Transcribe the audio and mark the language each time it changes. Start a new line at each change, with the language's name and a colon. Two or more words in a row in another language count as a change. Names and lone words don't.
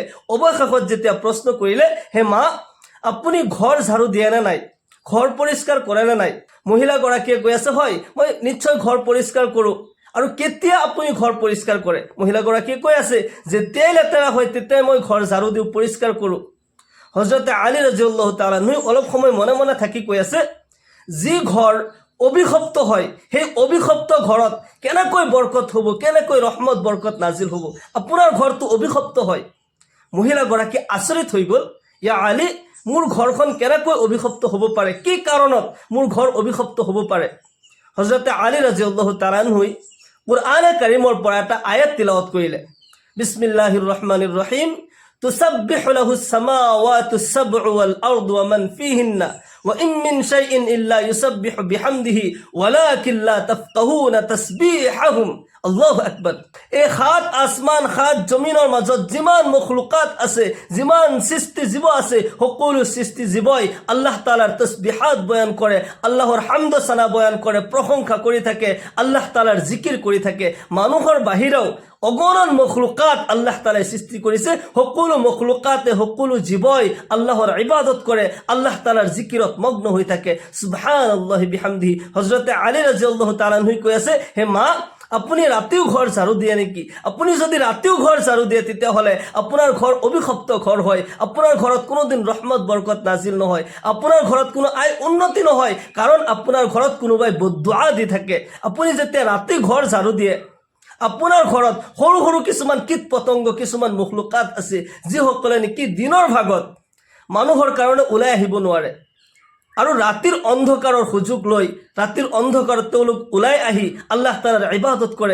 Assamese: অৱশেষত যেতিয়া প্ৰশ্ন কৰিলে, হে মা, আপুনি ঘৰ ঝাৰু দিয়ে নে নাই, ঘৰ পৰিষ্কাৰ কৰে নে নাই? মহিলাগৰাকীয়ে কৈ আছে, হয় মই নিশ্চয় ঘৰ পৰিষ্কাৰ কৰোঁ। আৰু কেতিয়া আপুনি ঘৰ পৰিষ্কাৰ কৰে? মহিলাগৰাকীয়ে কৈ আছে, যেতিয়াই লেতেৰা হয় তেতিয়াই মই ঘৰ ঝাৰু দিওঁ, পৰিষ্কাৰ কৰোঁ। হযৰতে আলী
Arabic: رضي الله تعالى عنه
Assamese: অলপ সময় মনে মনে থাকি কৈ আছে, যি ঘৰ অভিশপ্ত হয় সেই অভিশপ্ত ঘৰত কেনেকৈ বৰকত হ'ব, কেনেকৈ ৰহমত বৰকত নাজিল হ'ব? আপোনাৰ ঘৰটো অভিশপ্ত হয়। মহিলাগৰাকী আচৰিত হৈ গ'ল, ইয়া আলী, মোৰ ঘৰখন কেনেকৈ অভিশপ্ত হ'ব পাৰে, কি কাৰণত মোৰ ঘৰ অভিশপ্ত হ'ব পাৰে? হযৰতে আলী ৰাদিয়াল্লাহু তাআলা আনহুই কুৰআনে কাৰীমৰ পৰা এটা আয়াত তিলাওয়াত কৰিলে,
Arabic: بسم الله الرحمن الرحيم تسبح له السماوات السبع والأرض ومن فيهن وإن من شيء إلا يسبح بحمده ولكن لا تفقهون تسبيحهم. الله أكبر.
Assamese: এই সাত আসমান সাত জমিনৰ মাজত যিমান মখলুকাত আছে, যিমান সৃষ্টি জীৱ আছে, সকলো সৃষ্টি জীৱই আল্লাহ তাআলাৰ তসবিহাত বয়ান কৰে, আল্লাহৰ হামদ সানা বয়ান কৰে, প্ৰশংসা কৰি থাকে, আল্লাহ তাআলাৰ জিকিৰ কৰি থাকে। মানুহৰ বাহিৰেও অগণন মখলুকাত আল্লাহ তাআলাই সৃষ্টি কৰিছে, সকলো মখলুকাতে সকলো জীৱই আল্লাহৰ ইবাদত কৰে, আল্লাহ তাআলাৰ জিকিৰত মগ্ন হৈ থাকে।
Arabic: سبحان الله وبحمده.
Assamese: হযৰতে আলী
Arabic: رضي الله تعالى عنه
Assamese: কৈ আছে, হে মা, আপুনি ৰাতিও ঘৰ ঝাৰু দিয়ে নেকি? আপুনি যদি ৰাতিও ঘৰ ঝাৰু দিয়ে তেতিয়াহ'লে আপোনাৰ ঘৰ অভিশপ্ত ঘৰ হয়। আপোনাৰ ঘৰত কোনোদিন ৰহমত বৰকত নাজিল নহয়, আপোনাৰ ঘৰত কোনো আয় উন্নতি নহয়, কাৰণ আপোনাৰ ঘৰত কোনোবাই বদদুআ দি থাকে। আপুনি যেতিয়া ৰাতি ঘৰ ঝাৰু দিয়ে, আপোনাৰ ঘৰত সৰু সৰু কিছুমান কীট পতংগ, কিছুমান মখলুকাত আছে যিসকলে নেকি দিনৰ ভাগত মানুহৰ কাৰণে ওলাই আহিব নোৱাৰে, আৰু ৰাতিৰ অন্ধকাৰৰ সুযোগ লৈ ৰাতিৰ অন্ধকাৰত তেওঁলোক ওলাই আহি আল্লাহ তাআলাৰ ইবাদত কৰে।